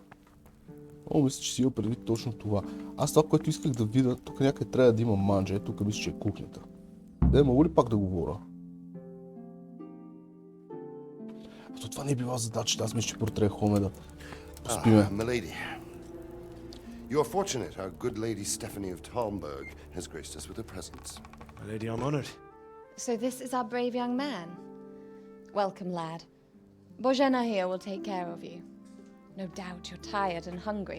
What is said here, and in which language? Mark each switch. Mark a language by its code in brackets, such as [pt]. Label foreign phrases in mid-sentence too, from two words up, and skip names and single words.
[bg] О, мисля, че си има предвид точно това. Аз това, което исках да видя, тук някъде трябва да има манджа. Тук мисля, че е кухнята. Мога ли пак да говоря? Ето това не е била задачата. Аз мисля, че първо трябва хоме да поспиме. [en] Milady. You are fortunate our good lady Stephanie of Talmberg has graced us with her presence. Milady, I'm honored. So this is our brave young man. Welcome, lad. Bojena here will take care of you. No doubt you're tired and hungry.